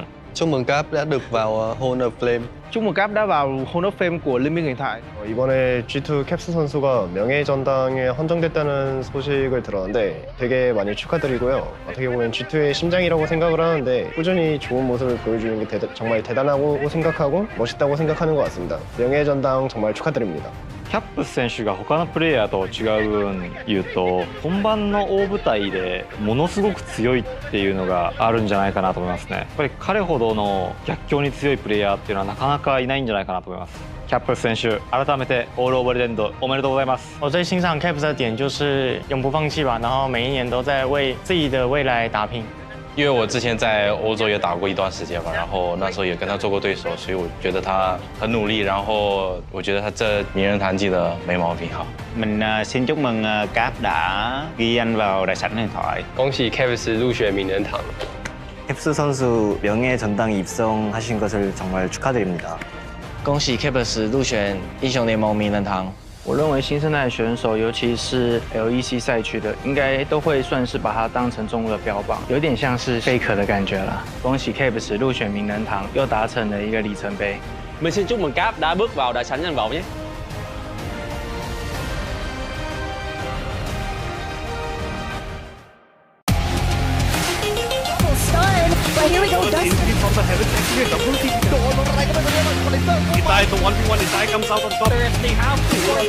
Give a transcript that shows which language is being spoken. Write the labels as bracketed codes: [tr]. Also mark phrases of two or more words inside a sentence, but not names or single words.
[vi] Chúc mừng Cap đã được vào [en] Hall of Flame. [vi] Chúc mừng Cap đã vào [en] Hall of Fame [vi] của Liên minh huyền thoại. [ko] 이번에 G2 캡스 선수가 명예전당에 헌정됐다는 소식을 들었는데 되게 많이 축하드리고요. 어떻게 보면 G2의 심장이라고 생각을 하는데 꾸준히 좋은 모습을 보여주는 게 정말 대단하고 생각하고 멋있다고 생각하는 것 같습니다. 명예전당 정말 축하드립니다. [ja] キャップス選手が他のプレイヤーと違う分言うと本番の大舞台でものすごく強いっていうのがあるんじゃないかなと思いますね。やっぱり彼ほどの逆境に強いプレイヤーっていうのはなかなかいないんじゃないかなと思います。キャップス選手、改めてオールオブレジェンドおめでとうございます。 [zh] 我最欣赏 Caps 的点就是永不放弃吧，然后每一年都在为自己的未来打拼。因为我之前在欧洲也打过一段时间吧，然后那时候也跟他做过对手，所以我觉得他很努力，然后我觉得他这名人堂记得没毛病。好， [vi] Mình xin chúc mừng Cap đã ghi danh vào đại sảnh huyền thoại. [zh] 恭喜 Caps 入选名人堂。 [ko] 캡스 선수 명예전당에 입성하신 것을 정말 축하드립니다. [zh] 恭喜 Caps 入选英雄联盟名人堂。我认为新生代选手，尤其是 LEC 赛区的，应该都会算是把它当成重物的标榜，有点像是 Faker 的感觉了。恭喜 Caps 入选名人堂，又达成了一个里程碑。 [vi] Mình xin chúc mừng Cap đã bước vào đại sảnh danh vọng nhé. [en] Here we go, Dustin. Inside the 1v1, Inside comes out on top. If they have to.